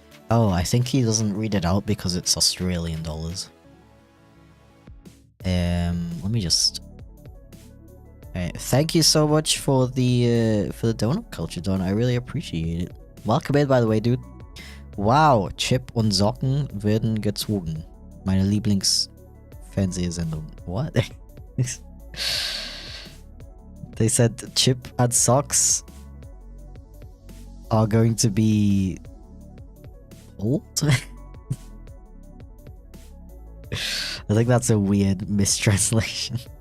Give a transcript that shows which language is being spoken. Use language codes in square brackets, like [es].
[en] Oh, I think he doesn't read it out because it's Australian dollars. Let me just. Thank you so much for the donut culture, Don. I really appreciate it. Welcome in, by the way, dude. [de] Wow, Chip und Socken werden gezogen. Meine Lieblingsfernsehsendung. [en] What? They said Chip and Socks are going to be old? I think that's a weird mistranslation.